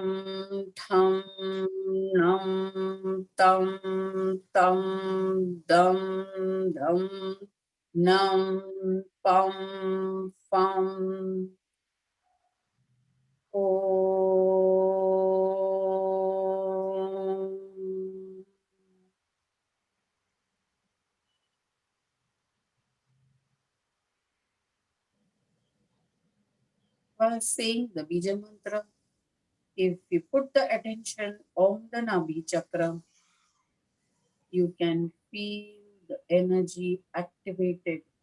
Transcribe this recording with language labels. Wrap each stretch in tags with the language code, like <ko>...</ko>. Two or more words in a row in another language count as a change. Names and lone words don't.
<en>Tham Nam Tam Tam Dam Dam Nam Pam Pam Om. While saying the Bija mantra, if you put the attention on the Nabhi chakra, you can feel the energy activated.</en>